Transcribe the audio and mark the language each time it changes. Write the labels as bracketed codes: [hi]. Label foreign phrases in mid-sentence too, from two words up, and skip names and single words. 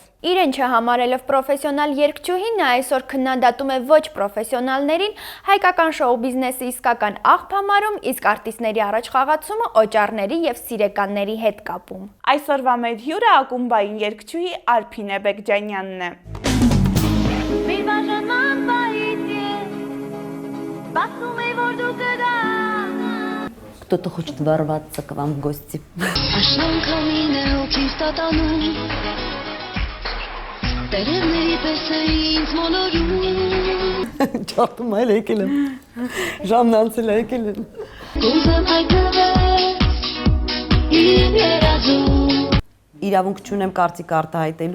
[hy] Իրեն չհամարելով պրոֆեսիոնալ երգչուհին, նա այսօր քննադատում է ոչ պրոֆեսիոնալներին, հայկական շոու բիզնեսի իսկական աղբ համարում, իսկ արտիստների առաջխաղացումը օճառների եւ սիրեկանների հետ կապում։ Այսօրվա մեր հյուրը ակումբային երգչուհի Արփինե Բեկջանյանն է։ [ru] Кто-то хочет ворваться к вам в гости. [hy] Ճարտում այլ եկել եմ, ժամն անցել եկել եմ։ Իրավունք չունեմ կարծիք արտահայտելու։